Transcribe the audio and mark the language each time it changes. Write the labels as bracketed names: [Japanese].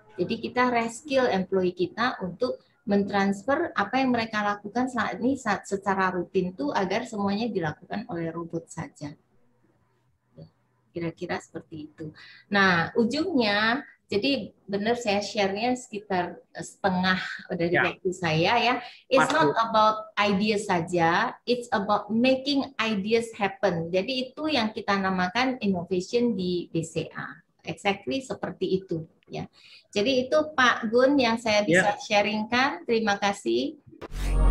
[Indonesian] Jadi kita reskill employee kita untuk mentransfer apa yang mereka lakukan saat ini secara rutin tuh agar semuanya dilakukan oleh robot saja. Kira-kira seperti itu. Nah, ujungnya, jadi benar saya share-nya sekitar setengah dari waktu saya ya. [English] It's not about ideas [Indonesian] saja, [English] it's about making ideas happen. [Indonesian] Jadi itu yang kita namakan innovation di BCA. Exactly seperti itu ya. Jadi itu Pak Gun yang saya bisa sharingkan. Terima kasih.